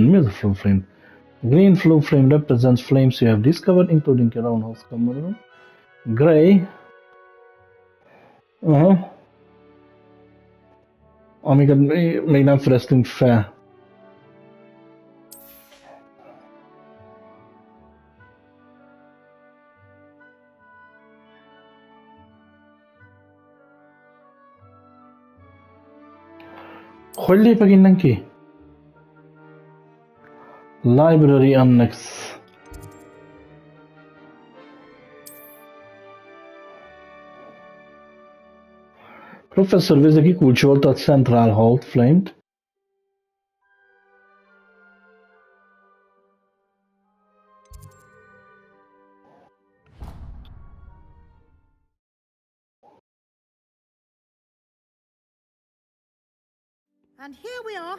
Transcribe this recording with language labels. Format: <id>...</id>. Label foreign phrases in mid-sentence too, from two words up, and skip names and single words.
<hu>Mi az a</hu> <en>flue flame? Green flue flame represents flames you have discovered, including your own house common room. Gray.</en> <hu>Amiket még nem fedeztünk fel. Hogy lépek innen ki?</hu> <en>Library Annex.</en> <hu>Professor Végre kikulcsolta a Central Hall Flame-t.</hu> <en>And here we are.</en>